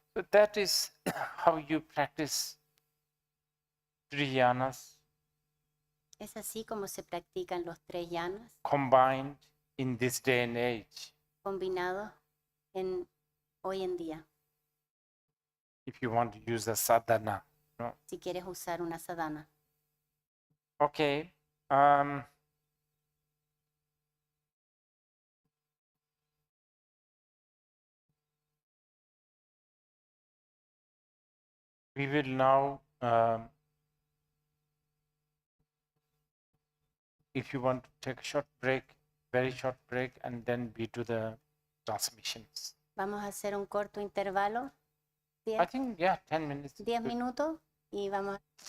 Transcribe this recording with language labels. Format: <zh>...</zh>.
<en>So that is how you practice three yanas</en> <es>Es así como se practican los 3 yanas,</es> <en>combined in this day and age.</en> <es>combinados hoy en día.</es> <en>If you want to use the sadhana.</en> <es>Si quieres usar una sadhana.</es> <en>Okay. We will now, if you want to take a short break, very short break, and then we do the transmissions.</en> <es>Vamos a hacer un corto intervalo,</es> <en>I think, yeah, 10 minutes.</en> <es>10 minutos, y vamos a...</es>